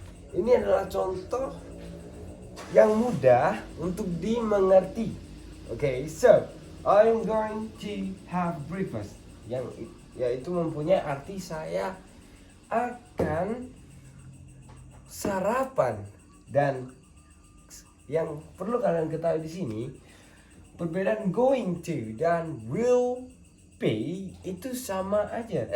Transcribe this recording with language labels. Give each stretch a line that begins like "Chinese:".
Indonesian: Ini adalah contoh yang mudah untuk dimengerti.
English: Okay, so I'm going to have breakfast.
Indonesian: Yaitu mempunyai arti saya akan sarapan. Dan yang perlu kalian ketahui di sini, perbedaan going to dan will be itu sama aja.